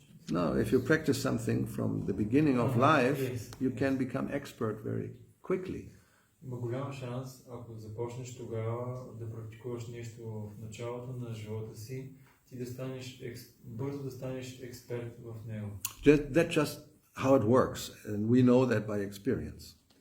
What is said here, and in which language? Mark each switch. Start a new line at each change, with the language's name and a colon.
English: No, if you practice something from the beginning of life, you can become expert very quickly.
Bulgarian: Има голям шанс, ако започнеш тогава да практикуваш нещо в началото на живота си, ти да станеш бързо да станеш експерт в него.
English: That's just how it works, and we know that by experience.